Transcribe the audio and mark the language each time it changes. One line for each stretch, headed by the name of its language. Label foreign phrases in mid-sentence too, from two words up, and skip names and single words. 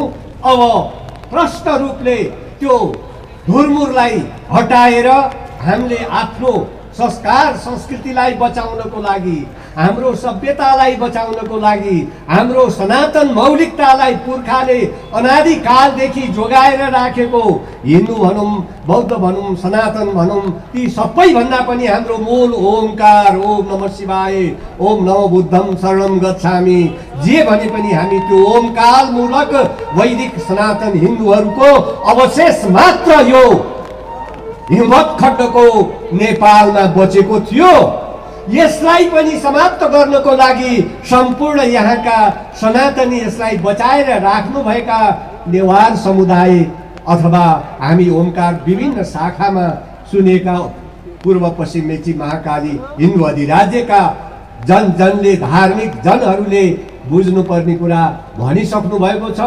Nepali: अब प्रष्ट रूपले त्यो धुरमुरलाई हटाएर हामीले आफ्नो संस्कार संस्कृतिलाई बचाउनको लागि, हाम्रो सभ्यतालाई बचाउनको लागि, हाम्रो सनातन मौलिकतालाई पुर्खाले अनादिकालदेखि जोगाएर राखेको हिन्दू भनौँ बौद्ध भनौँ सनातन भनौँ ती सबैभन्दा पनि हाम्रो मूल ओमकार
Sanskrit: ओम नमः शिवाय ओम नमो
Pali: बुद्धम शरणम गच्छामि
Nepali: जे भने पनि हामी त्यो ओमकार मूलक वैदिक सनातन हिन्दूहरूको अवशेष मात्र यो हिमवत खण्डको नेपालमा बचेको थियो। यसलाई पनि समाप्त गर्नको लागि सम्पूर्ण यहाँका सनातनी यसलाई बचाएर राख्नुभएका नेवार समुदाय अथवा हामी ओमकार विभिन्न शाखामा सुनेका पूर्व पश्चिम मेची महाकाली हिन्दू अधिराज्यका जनले धार्मिक जनहरूले बुझ्नुपर्ने कुरा भनिसक्नु भएको छ।